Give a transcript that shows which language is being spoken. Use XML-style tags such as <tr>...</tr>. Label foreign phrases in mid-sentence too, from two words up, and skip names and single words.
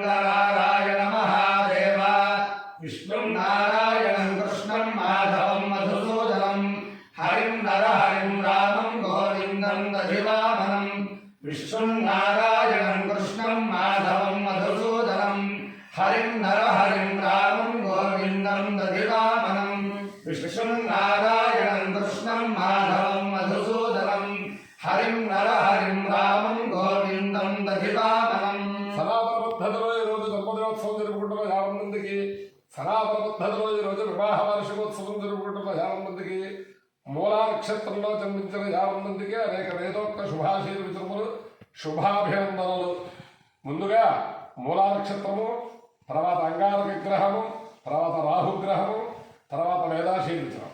<sa>नारायण महादेव विष्णु नारायणं कृष्णं माधवं मधुसूदनं हरिं नरहरिं रामं गोविंदं दधिवामनं विष्णु नारायणं कृष्णं माधवं मधुसूदनं हरिं नरहरिं रामं गोविंदं दधिवामनं विष्णु नारायणं कृष्णं माधवं मधुसूदनं हरिं नरहरिं रामं गोविंदं दधिवामनं</sa> <te>సనాతన పద్ధతిలో ఈరోజు దంపతినోత్సవం జరుపుకుంటున్న 50 మందికి, సనాతన పద్ధతిలో ఈరోజు వివాహ వార్షికోత్సవం జరుపుకుంటున్న 50 మందికి, మూలా నక్షత్రంలో జన్మించిన 50 మందికి అనేక వేదోక్త శుభాశీర్వచనములు, శుభాభినందనలు. ముందుగా మూలా నక్షత్రము, తర్వాత అంగార విగ్రహము, తర్వాత రాహుగ్రహము, తర్వాత వేదాశీర్వచనం.</te>